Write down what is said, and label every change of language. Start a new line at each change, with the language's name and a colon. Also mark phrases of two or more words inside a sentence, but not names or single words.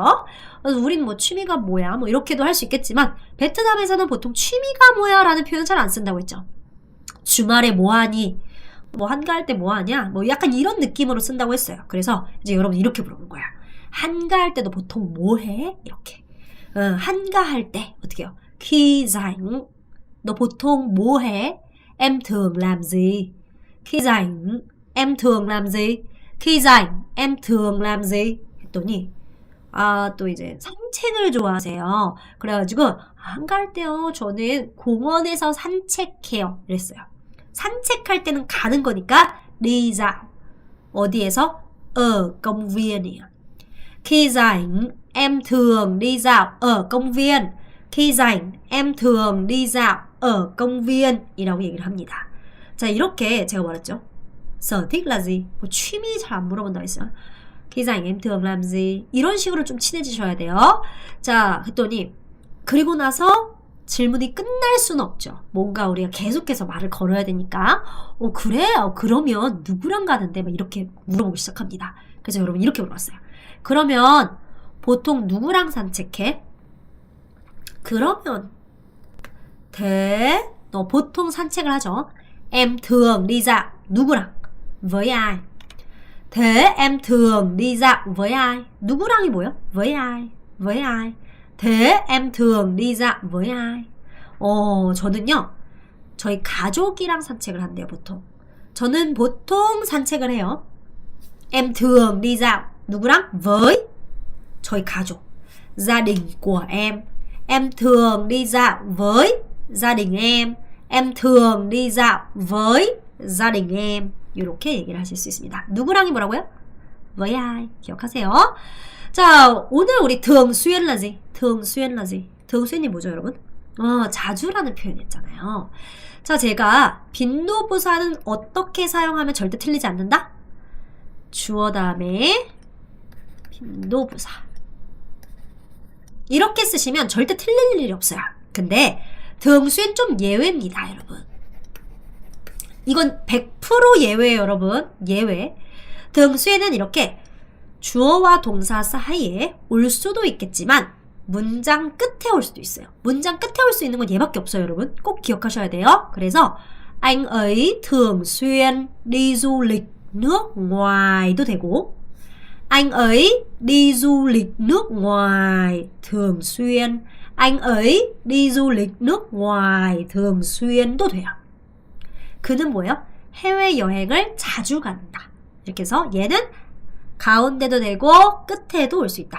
Korean: 그래서 우린 뭐 취미가 뭐야 뭐 이렇게도 할 수 있겠지만 베트남에서는 보통 취미가 뭐야 라는 표현 잘 안 쓴다고 했죠. 주말에 뭐 하니? 뭐 한가할 때 뭐 하냐? 뭐 약간 이런 느낌으로 쓴다고 했어요. 그래서 이제 여러분 이렇게 물어보는 거야. 한가할 때도 보통 뭐 해? 이렇게. 한가할 때 어떻게 해요?
Vietnamese: Khi rảnh
Korean: 너 보통 뭐 해?
Vietnamese: Em thường làm gì? Khi rảnh em thường làm gì? Khi rảnh em thường làm gì?
Korean: 했더니 또 이제 산책을 좋아하세요. 그래가지고 한가할 때요. 저는 공원에서 산책해요. 이랬어요. 산책할 때는 가는 거니까
Vietnamese: đi dạo.
Korean: 어디에서?
Vietnamese: ở công viên. Khi rảnh em thường đi dạo ở công viên. Khi rảnh em thường đi dạo ở công viên
Korean: 이라고 얘기를 합니다. 자, 이렇게 제가 말했죠.
Vietnamese: sở thích là gì?
Korean: 뭐 취미 잘 안 물어본다고 했어요.
Vietnamese: Khi rảnh em thường làm gì?
Korean: 이런 식으로 좀 친해지셔야 돼요. 자, 그랬더니 그리고 나서 질문이 끝날 수는 없죠. 뭔가 우리가 계속해서 말을 걸어야 되니까 그래? 그러면 누구랑 가는데? 막 이렇게 물어보기 시작합니다. 그래서 여러분 이렇게 물어봤어요. 그러면 보통 누구랑 산책해? 그러면 너 보통 산책을 하죠.
Vietnamese: Em thường đi dạo 누구랑? với ai? Thế em thường đi dạo với ai?
Korean: 누구랑이 뭐예요?
Vietnamese: với ai? với ai? Thế em thường đi dạo với ai?
Korean: 저는요. 저희 가족이랑 산책을 한대요, 보통. 저는 보통 산책을 해요.
Vietnamese: Em thường đi dạo 누구랑?
Korean: với 저희 가족.
Vietnamese: gia đình của em. Em thường đi dạo với gia đình em. Em thường đi dạo với gia đình em.
Korean: 이렇게 얘기를 하실 수 있습니다. 누구랑이 뭐라고요?
Vietnamese: với ai.
Korean: 기억하세요. 자, 오늘 우리
Vietnamese: thường xuyên là gì? thường xuyên là gì? thường xuy인이
Korean: 뭐죠, 여러분? 자주라는 표현이었잖아요. 자, 제가 빈도부사는 어떻게 사용하면 절대 틀리지 않는다? 주어 다음에 빈도부사. 이렇게 쓰시면 절대 틀릴 일이 없어요. 근데
Vietnamese: thường xuyên
Korean: 좀 예외입니다, 여러분. 이건 100% 예외예요, 여러분. 예외.
Vietnamese: thường xuy
Korean: 는 이렇게 주어와 동사 사이에 올 수도 있겠지만 문장 끝에 올 수도 있어요. 문장 끝에 올 수 있는 건 얘밖에 없어요, 여러분. 꼭 기억하셔야 돼요.
Vietnamese: 그래서 anh ấy thường xuyên đi du lịch nước ngoài
Korean: 도 되고
Vietnamese: anh ấy đi du lịch nước ngoài thường xuyên anh ấy đi du lịch nước ngoài thường xuyên
Korean: 도 돼요. 그는 뭐예요? 해외여행을 자주 간다. 이렇게 해서 얘는 가운데도 되고 끝에도 올 수 있다.